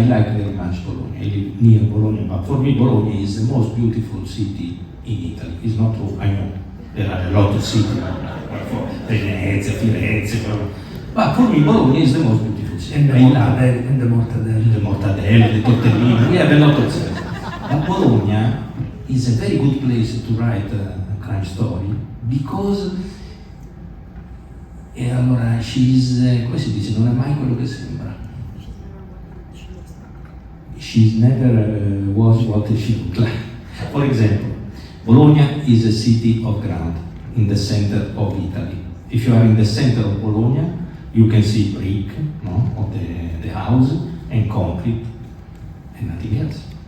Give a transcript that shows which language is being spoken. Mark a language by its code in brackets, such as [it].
[en] I like very much Bologna. I live near Bologna, but for me Bologna is the most beautiful city in Italy. It's not true, I know. There are a lot of cities, Venezia, Firenze, but for me Bologna is the most beautiful city. And the mortadella. The mortadella, the tortellini, we have a lot of cities. But Bologna is a very good place to write a crime story because [it] allora come si dice, non è mai quello che sembra. [en] She's never was what she looked like. For example, Bologna is a city of ground in the center of Italy. If you are in the center of Bologna, you can see brick, of the house and concrete and nothing else.